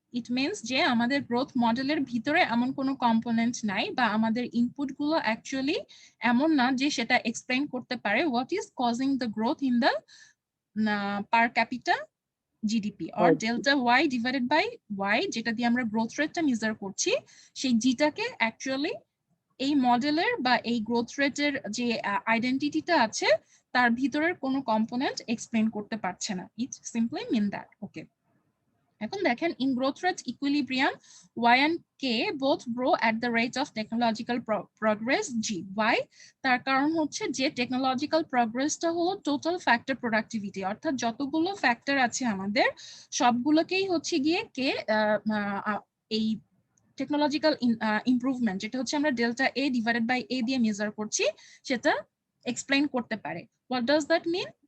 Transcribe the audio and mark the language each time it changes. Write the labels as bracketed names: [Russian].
[English] it means [Bangla] যে আমাদের growth মডেলের ভিতরে এমন কোনো কম্পোনেন্ট নাই বা আমাদের ইনপুট গুলো অ্যাকচুয়ালি এমন না যে সেটা এক্সপ্লেইন করতে পারে [English] what is causing the growth in the per capita GDP or delta Y divided by Y [Bangla] যেটা দিয়ে আমরা গ্রোথ রেটটা মেজার করছি সেই জিটাকে অ্যাকচুয়ালি এই মডেলের বা এই গ্রোথ রেটের যে আইডেন্টিটিটা আছে তার ভিতরের কোনো কম্পোনেন্ট এক্সপ্লেইন করতে পারছে না। [English] It simply mean that. [Bangla] ওকে, এখন দেখেন [English] In growth rate equilibrium y and k both grow at the rate of technological progress g. why? [Bangla] তার কারণ হচ্ছে যে টেকনোলজিক্যাল প্রগ্রেসটা হলো টোটাল ফ্যাক্টর প্রোডাক্টিভিটি, অর্থাৎ যতগুলো ফ্যাক্টর আছে আমাদের সবগুলোকেই হচ্ছে গিয়ে কে এই টেকনোলজিক্যাল ইমপ্রুভমেন্ট যেটা হচ্ছে আমরা ডেল্টা এ ডিভাইডেড বাই এ দিয়ে মেজার করছি সেটা এক্সপ্লেইন করতে পারে। [English] What does that mean?